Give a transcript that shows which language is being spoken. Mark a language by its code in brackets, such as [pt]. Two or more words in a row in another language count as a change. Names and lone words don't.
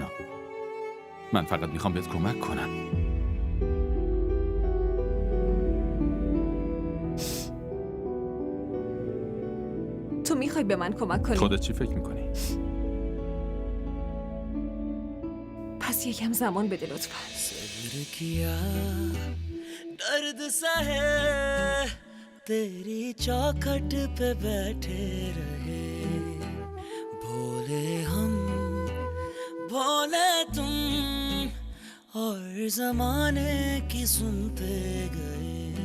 [fa] من فقط میخوام بهت کمک کنم. تو میخوای به من کمک کنی؟ خودت چی فکر میکنی؟ پس یکم زمان بده لطفاً. [hi] सब्र किया दर्द सा है तेरी चौखट पे बैठे रहे भोले हम भोले तुम और जमाने की सुनते गए